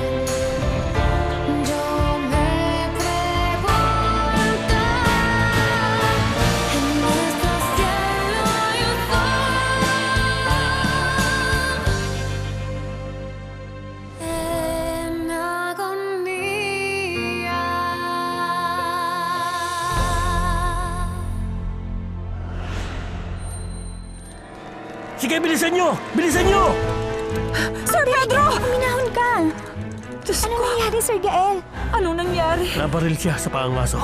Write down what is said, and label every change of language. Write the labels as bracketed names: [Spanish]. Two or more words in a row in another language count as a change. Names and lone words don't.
[Spanish] Yo me pregunto, en nuestro cielo hay un sol en agonía. [Filipino] Sige, bilisan nyo! Bilisan nyo! Sir Pedro! Minahon ka! Ano nangyari, Sir Gael? Anong nangyari? Nabaril siya sa paangaso.